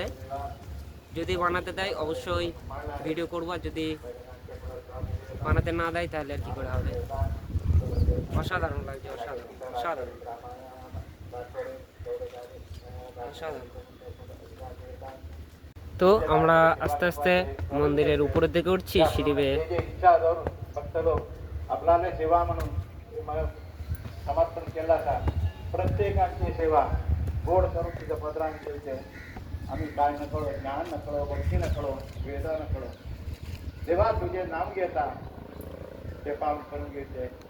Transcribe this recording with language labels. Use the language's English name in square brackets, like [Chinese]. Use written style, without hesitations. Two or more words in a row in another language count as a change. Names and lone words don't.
[Bangla] যদি বানাতে দেয় অবশ্যই ভিডিও করবো, আর যদি বানাতে না দেয় তাহলে আর কি করে হবে। অসাধারণ লাগছে, অসাধারণ, অসাধারণ, অসাধারণ। তো আমরা আস্তে আস্তে মন্দিরের উপরের দিকে উঠছি সিঁড়ি বেয়ে। [Marathi] आपल्याला सेवा म्हणून समर्पण केला का प्रत्येकाची सेवा गोड करून तिच्या पदराने ठेवते. आम्ही काय न कळो, ज्ञान न कळो, भक्ती न कळो, वेदा न कळो, देवा तुझे नाम घेता ते पावन करून घेते.